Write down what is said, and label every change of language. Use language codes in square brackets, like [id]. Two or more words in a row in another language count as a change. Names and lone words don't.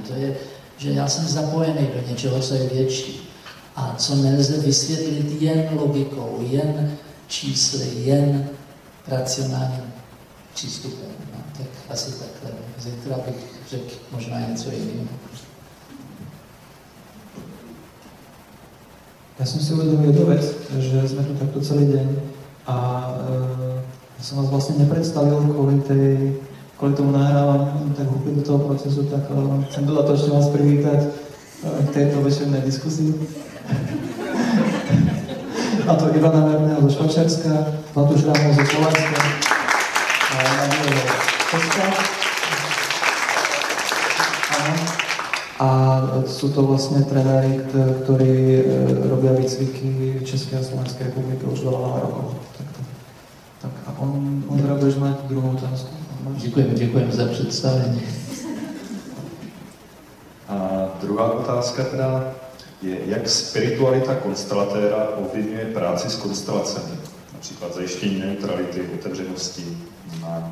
[cs] To je, že já jsem zapojený do něčeho, co je větší a co nelze vysvětlit jen logikou, jen čísly, jen racionálním přístupem. No, tak asi takhle. Zítra bych řekl možná něco jiného. [sk] Ja som si uvedomil jednu vec, že sme tu takto celý deň a ja som vás vlastne nepredstavil kvôli tomu nahrávaniu, tak úplne do toho procesu, tak chcem dodatočne vás privítať k tejto večernej diskusii. A to Ivana Verného zo Švajčiarska, Zlatú Šrámovú zo Slovenska a Nadia Česka. A sú to vlastne trenéri, ktorí robia výcviky Českej a Slovenskej republiky už veľa rokov. Tak a on budeš mať druhou otázku. [cs] Děkujem za představení. A druhá otázka teda je, jak spiritualita konstelatéra ovlivňuje práci s konstelacemi, například zajištění neutrality, otevřenosti, vnímání.